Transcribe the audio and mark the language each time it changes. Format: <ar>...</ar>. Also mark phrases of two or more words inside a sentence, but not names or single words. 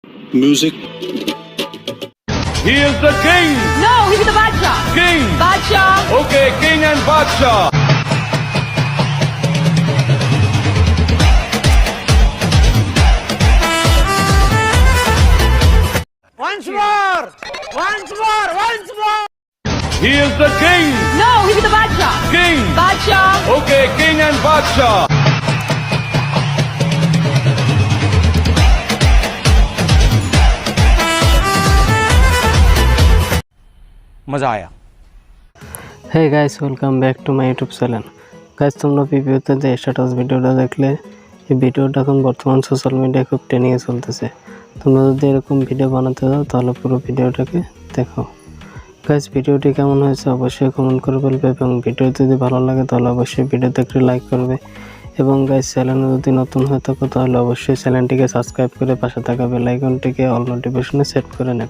<en>Music. He is the king. No, he's the Badsha. King. Badsha. Okay, king and Badsha. Once more! Once more! Once more! He is the king. No, he's the Badsha. King. Badsha. Okay, king and Badsha.</en> <hi>मज़ा आया।</hi> <en>Hey guys, welcome back to my YouTube channel.</en> <bn>गाइस, তোমরা ভিডিওতে যে স্ট্যাটাস ভিডিওটা দেখলে, এই ভিডিওটা এখন বর্তমান</bn> <en>social media</en> <bn>খুব ট্রেন্ডিংয়ে চলতেছে। তোমরা যদি এরকম ভিডিও বানাতে চাও তাহলে পুরো ভিডিওটাকে দেখো। গাইস, ভিডিওটি কেমন হয়েছে অবশ্যই কমেন্ট করে বলবে এবং ভিডিও যদি ভালো লাগে তাহলে অবশ্যই ভিডিওতে একটু লাইক করবে এবং গাইস, চ্যানেলে যদি নতুন হয়ে থাকো তাহলে অবশ্যই চ্যানেলটিকে সাবস্ক্রাইব করে পাশে থাকা</bn> <en>bell icon all notification</en> <bn>সেট করে নেবে।</bn>